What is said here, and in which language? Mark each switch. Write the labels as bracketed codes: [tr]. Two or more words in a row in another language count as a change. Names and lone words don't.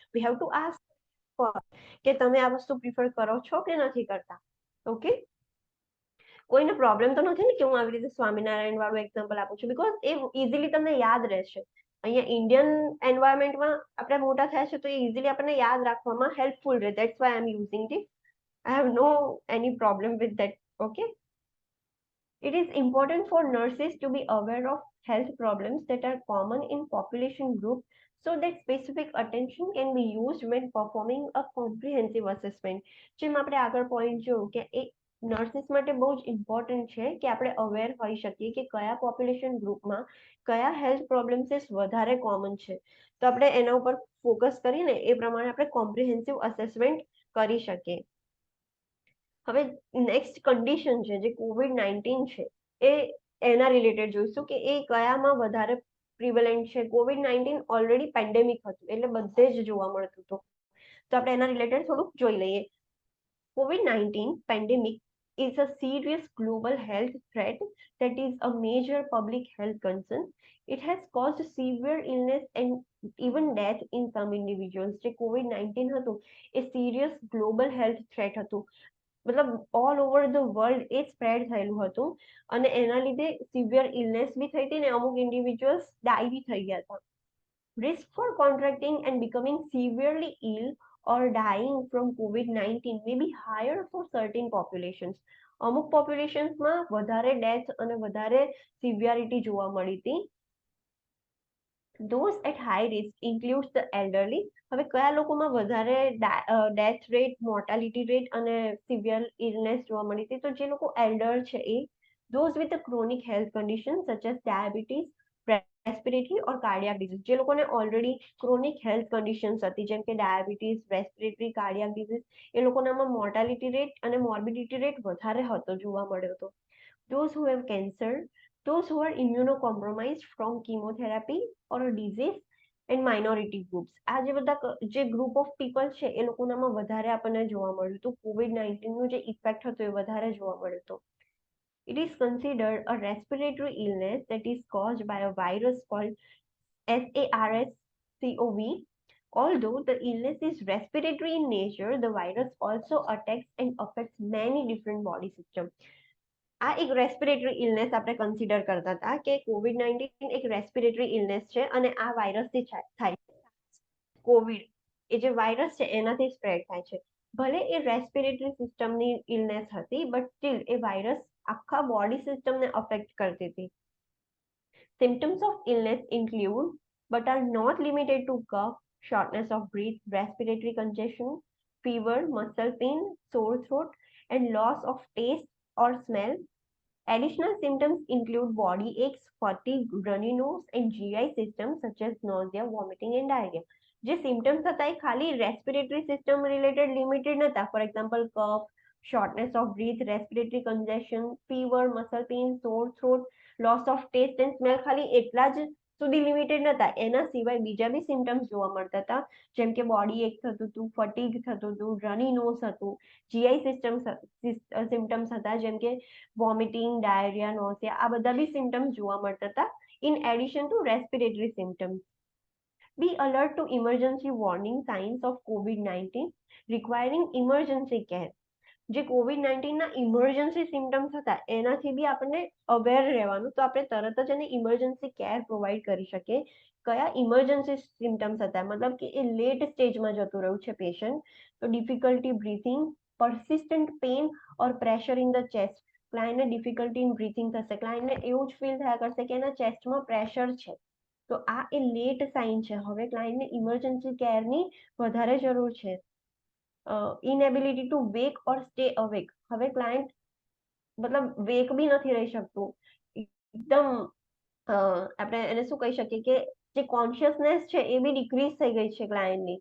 [en] We have to ask [gu] કે તમે આ વસ્તુ પ્રિફર કરો છો કે નથી કરતા. ઓકે, કોઈને પ્રોબ્લેમ તો નથી ને કે હું આવી રીતે સ્વામિનારાયણ વાળું એક્ઝામ્પલ આપું છું, બીકોઝ એ ઇઝીલી તમને યાદ રહેશે. અહીંયા [en] Indian environmentમાં [gu] આપણે મોટા થયા છે તો એ ઇઝીલી આપણને યાદ રાખવામાં હેલ્પફુલ રહે. [en] That's why I am using this. I have no any problem with that. Okay. It is important for nurses to be aware of health problems that are common in population groups so that specific attention can be used when performing a comprehensive assessment. [gu] જેમ આપણે આગળ પોઈન્ટ જોયું કે એક નર્સિસ માટે બહુ જ ઇમ્પોર્ટન્ટ છે કે આપણે અવેર હોઈ શકીએ કે કયા [en] population groupમાં [gu] કયા [en] health problems [gu] વધારે કોમન છે, તો આપણે એના ઉપર ફોકસ કરીને એ પ્રમાણે આપણે [en] comprehensive assessment [gu] કરી શકીએ. હવે [en] next condition [gu] છે જે COVID-19 છે, એ એના રિલેટેડ જોઈશું કે એ કયામાં વધારે પ્રિવેલન્ટ છે. COVID-19 [en] already pandemic [gu] હતું એટલે બધે જ જોવા મળતું હતું, તો આપણે એના રિલેટેડ થોડુંક જોઈ લઈએ. [en] COVID-19 pandemic is a serious global health threat that is a major public health concern. It has caused severe illness and even death in some individuals. [gu] જે COVID-19 હતું એ [en] serious global health threat [gu] હતું, મતલબ [en] all over the world [gu] એ સ્પ્રેડ થયેલું હતું અને એના લીધે [en] severe illness [gu] બી થઈ હતી ને અમુક [en] individuals die [gu] બી થઈ ગયા હતા. [en] Risk for contracting and becoming severely ill or dying from COVID-19 may be higher for certain populations. [gu] અમુક પોપ્યુલેશન્સમાં વધારે ડેથ અને વધારે સિવિયરિટી જોવા મળી હતી. [en] Those at high risk includes the elderly. [gu] હવે કયા લોકોમાં વધારે [en] death rate, mortality rate [gu] અને [en] severe illness [gu] જોવા મળી હતી, તો જે લોકો એલ્ડર છે એ [en] those with a chronic health condition such as diabetes, respiratory or cardiac disease, [gu] જે લોકોને ઓલરેડી [en] chronic health conditions [gu] હતી જેમ કે ડાયાબિટીસ, [en] respiratory, cardiac disease, [gu] એ લોકોનામાં [en] mortality rate [gu] અને [en] morbidity rate [gu] વધારે હતો જોવા મળ્યો હતો. [en] Those who have cancer, those who are immunocompromised from chemotherapy or a disease, and minority groups. [gu] આ જે બધા જે [en] group of people [gu] છે એ લોકોનામાં વધારે આપણને જોવા મળ્યું હતું. COVID-19 નું જે ઇફેક્ટ હતો એ વધારે જોવા મળ્યો હતો. [en] It is considered a respiratory illness that is caused by a virus called SARS-CoV. Although the illness is respiratory in nature, the virus also attacks and affects many different body systems. [gu] આ એક [en] respiratory illness [gu] આપણે કન્સિડર કરતા હતા કે COVID-19 એક [en] respiratory illness [gu] છે અને આ વાયરસથી થાય છે. કોવિડ એ જે વાયરસ છે એનાથી સ્પ્રેડ થાય છે. ભલે એ [en] respiratory systemની [gu] ઇલનેસ હતી, [en] but still [gu] એ વાયરસ આખા [en] body systemને [gu] અફેક્ટ કરતી હતી. [en] Symptoms of illness include, but are not limited to cough, shortness of breath, respiratory congestion, fever, muscle pain, sore throat, and loss of taste or smell. Additional symptoms include body aches, fatigue, runny nose, and GI systems such as nausea, vomiting, and diarrhea. [gu] જે સિમ્ટમ્સ હતા એ ખાલી [en] respiratory system related limited [gu] નતા. [en] For example cough, shortness of breath, respiratory congestion, fever, muscle pain, sore throat, loss of taste and smell, [gu] ખાલી એટલા જ સુધી લિમિટેડ નતા. એના સિવાય બીજા બી સિમ્ટમ્સ જોવા મળતા હતા, જેમ કે [en] body ache [gu] થતું હતું, ફટીગ થતું હતું, [en] runny nose [gu] હતું, [en] GI symptoms [gu] હતા જેમ કે [en] vomiting, diarrhea, nausea, [gu] આ બધા બી સિમ્ટમ્સ જોવા મળતા હતા [en] in addition to respiratory symptoms. Be alert to emergency warning signs of COVID-19 requiring emergency care. [gu] જે COVID-19 ના [en] emergency symptoms [gu] હતા એનાથી બી આપણને અવેર રહેવાનું, તો આપણે તરત જ એને [en] emergency care provide [gu] કરી શકીએ. કયા [en] emergency symptoms [gu] હતા, મતલબ કે એ [en] late stageમાં [gu] જતું રહ્યું છે પેશન્ટ, તો [en] difficulty breathing, persistent pain or pressure in the chest. [gu] ક્લાયન્ટને [en] difficulty in breathing [gu] થશે, ક્લાયન્ટને એવું જ ફીલ થયા કરશે કે એના ચેસ્ટમાં પ્રેશર છે, તો આ એ [en] late sign [gu] છે. હવે ક્લાયન્ટને [en] emergency careની [gu] વધારે જરૂર છે. [en] inability to wake or stay awake, [gu] હવે ક્લાયન્ટ મતલબ વેક બી નથી રહી શકતું, એકદમ આપણે એને શું કહી શકીએ કે જે કોન્શિયસનેસ છે એ બી ડિક્રીઝ થઈ ગઈ છે ક્લાયન્ટની.